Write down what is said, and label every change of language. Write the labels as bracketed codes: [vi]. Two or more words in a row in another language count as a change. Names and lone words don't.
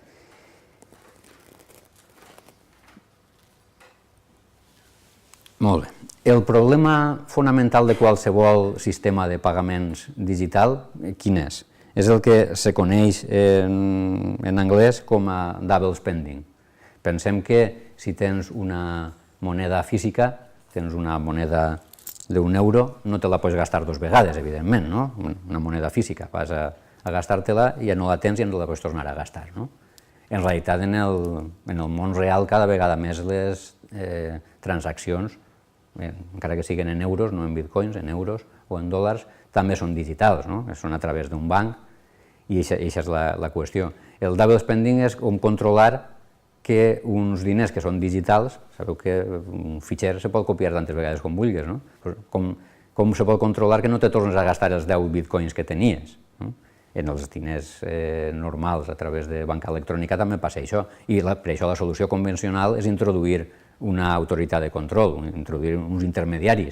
[ca] Molt bé. El problema fonamental de qualsevol sistema de pagaments digital, quin és? És el que se coneix en anglès com a [en] double spending. [ca] Pensem que si tens una moneda física, tens una moneda d'un euro no te la pots gastar dues vegades, evidentment, no? Una moneda física, vas a gastar-te-la i ja no la tens i ja no la pots tornar a gastar, no? En realitat, en el món real, cada vegada més les transaccions, encara que siguin en euros, no en bitcoins, en euros o en dòlars, també són digitals, no? Són a través d'un banc i aquesta és la qüestió. El [en] double spending [ca] és com controlar que uns diners que són digitals, sabeu que un fitxer se pot copiar tantes vegades com vulguis, no? Com se pot controlar que no te tornes a gastar els 10 bitcoins que tenies? En els diners normals a través de banca electrònica també passa això, i per això la solució convencional és introduir una autoritat de control, introduir uns intermediaris.